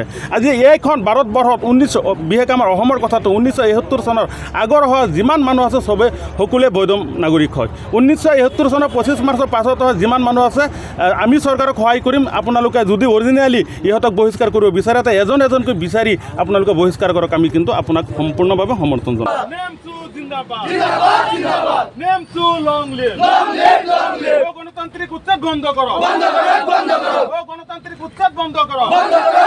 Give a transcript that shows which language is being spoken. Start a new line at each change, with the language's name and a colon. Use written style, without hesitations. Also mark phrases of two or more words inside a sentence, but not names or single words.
Assamese: আজি এইখন ভাৰতবৰ্ষত বিশেষকৈ আমাৰ অসমৰ কথাটো 1971 চনৰ আগৰ হোৱা যিমান মানুহ আছে সকলোৱে বৈধ নাগৰিক হয়। 1971 চনৰ 25 মাৰ্চৰ পাছত হোৱা যিমান মানুহ আছে আমি চৰকাৰক সহায় কৰিম। আপোনালোকে যদি অৰিজিনেলি ইহঁতক বহিষ্কাৰ কৰিব বিচাৰে তে এজনকৈ বিচাৰি আপোনালোকে বহিষ্কাৰ কৰক, আমি কিন্তু আপোনাক সম্পূৰ্ণভাৱে সমৰ্থন জনাম।
Hindi: नेमसू जिंदाबाद जिंदाबाद जिंदाबाद नेमसू
English: long live long live long live
Hindi: गणतांत्रिक उत्सव बंद करो बंद करो बंद करो गणतांत्रिक उत्सव बंद करो बंद